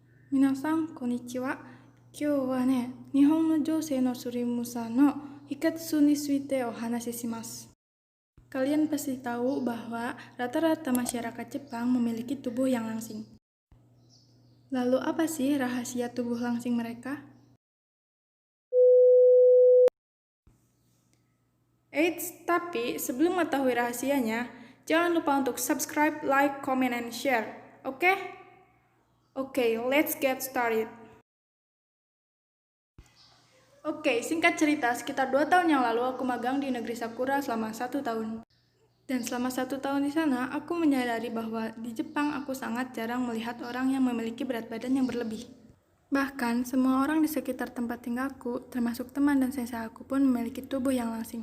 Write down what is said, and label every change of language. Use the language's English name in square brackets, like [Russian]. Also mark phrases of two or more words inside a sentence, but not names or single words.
[Japanese] 皆さん、こんにちは. 今日はね、日本の女性のスリムさのひかつについてお話しします. [Indonesian] Kalian pasti tahu bahwa rata-rata masyarakat Jepang memiliki tubuh yang langsing. Lalu apa sih rahasia tubuh langsing mereka? Eits, tapi sebelum mengetahui rahasianya, jangan lupa untuk subscribe, [English] like, comment, and share. Oke? Oke, let's get started. [Indonesian] Oke, singkat cerita, sekitar 2 tahun yang lalu aku magang di negeri Sakura selama 1 tahun. Dan selama 1 tahun di sana, aku menyadari bahwa di Jepang aku sangat jarang melihat orang yang memiliki berat badan yang berlebih. Bahkan, semua orang di sekitar tempat tinggalku, termasuk teman dan sensei aku pun memiliki tubuh yang langsing.